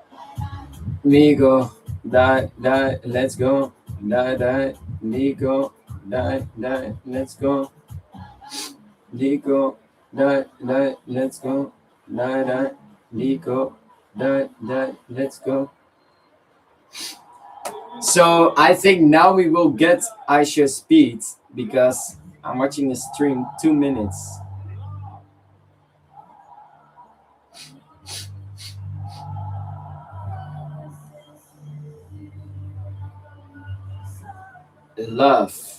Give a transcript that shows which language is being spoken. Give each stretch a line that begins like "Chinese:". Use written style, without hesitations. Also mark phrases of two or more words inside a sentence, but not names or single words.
English: Migo, die, die, let's go. Die, die, Migo, die, die, let's go. Nico, die, die, let's go. Die, die, Nico, die, die, let's go. So I think now we will get Aisha speed because I'm watching the stream 2 minutes. Love.